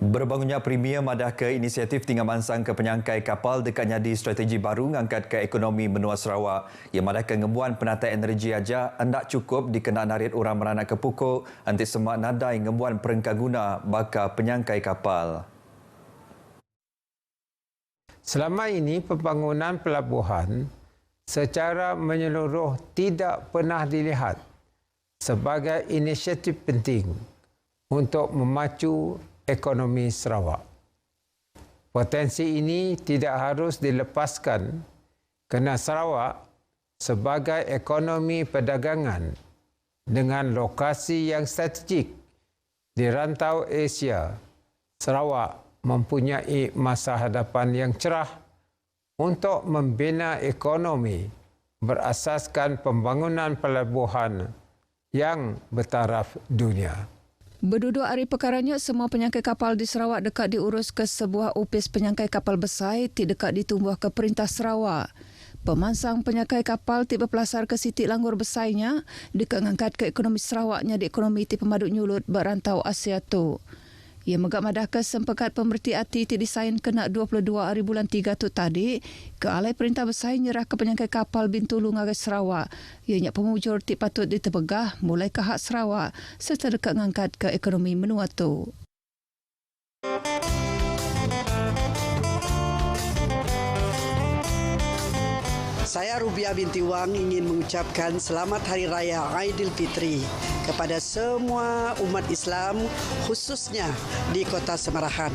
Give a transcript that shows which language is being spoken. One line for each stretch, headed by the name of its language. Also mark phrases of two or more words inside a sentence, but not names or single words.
Iban: Berbangunnya Premier madah ke inisiatif tinggal mansang ke penyangkai kapal dekat nyadi strategi baru ngangkat ke ekonomi menua Sarawak. Ia madah ke ngemuan penatai energi aja hendak cukup dikenal narit orang meranak ke pukul anti semak nadai ngemuan perengkang guna bakal penyangkai kapal.
Malay: Selama ini pembangunan pelabuhan secara menyeluruh tidak pernah dilihat sebagai inisiatif penting untuk memacu ekonomi Sarawak. Potensi ini tidak harus dilepaskan kerana Sarawak sebagai ekonomi perdagangan dengan lokasi yang strategik di rantau Asia, Sarawak mempunyai masa hadapan yang cerah untuk membina ekonomi berasaskan pembangunan pelabuhan yang bertaraf dunia.
Iban: Berduduk hari perkaranya, semua penyangkai kapal di Sarawak dekat diurus ke sebuah opis penyangkai kapal besar tidak dekat ditumbuh ke Perintah Sarawak. Pemansang penyangkai kapal tiba berpelasar ke Siti Langgur besarnya dekat ngangkat ke ekonomi Sarawaknya di ekonomi ti pemaduk nyulut berantau Asia tu. Ia megak madah ke sempekat pemerti hati ti disain kena 22 hari bulan 3 tu tadi ke alai perintah besar nyerah ke penyangkai kapal Bintulu ngagai Sarawak. Ianya pemujur ti patut ditebegah mulai ke hak Sarawak serta dekat ngangkat ke ekonomi menua tu.
Malay: Saya Rubiah binti Wang ingin mengucapkan selamat Hari Raya Aidilfitri kepada semua umat Islam khususnya di Kota Semarahan.